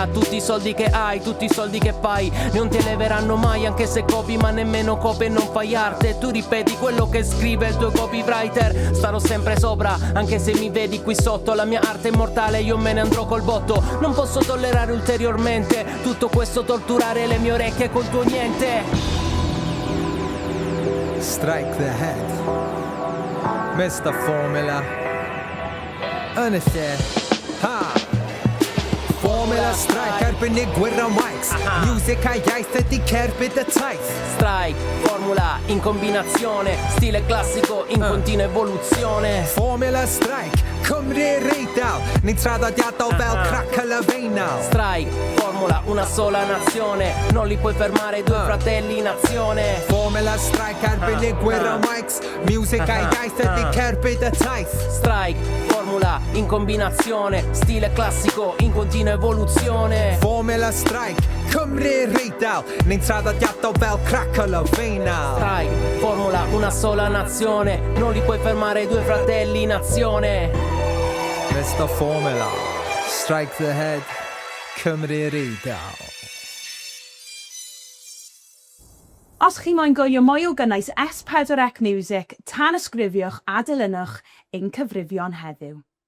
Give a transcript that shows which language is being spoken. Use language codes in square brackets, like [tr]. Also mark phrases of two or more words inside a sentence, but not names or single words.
[it] Tutti i soldi che hai, tutti i soldi che fai non ti eleveranno mai, anche se copi ma nemmeno copi e non fai arte. Tu ripeti quello che scrive il tuo copywriter. Starò sempre sopra, anche se mi vedi qui sotto. La mia arte è immortale, io me ne andrò col botto. Non posso tollerare ulteriormente tutto questo torturare le mie orecchie col tuo niente. [en] Strike the head. Mr Phormula. Unfair. Phormula strike, [cy] arbenigwyr o [en] mics, music [cy] a iaith ydy cerbyd y taith. [it] Strike, formula in combinazione, stile classico in continua evoluzione. [en] Phormula strike, [cy] Cymru I'r Eidal, ni'n traddodiadol fel cracol y feinal. [it] Strike, formula, una sola nazione, non li puoi fermare, due fratelli in azione. [en] Phormula strike, [cy] arbenigwyr o [en] mics, music [cy] a iaith ydy cerbyd y taith. [it] Strike, formula in combinazione, stile classico in continua evoluzione. [en] Phormula strike, [cy] Cymru I'r Eidal, ni'n traddodiadol fel cracol y feinal. [it] Strike, formula, una sola nazione, non li puoi fermare, due fratelli in azione. [en] Mr Phormula, strike the head, [cy] Cymru I'r Eidal. Os chi moyn gwylio mwy o gynnwys S4C Miwsig, tan ysgrifiwch a dilynwch ein cyfrifion heddiw.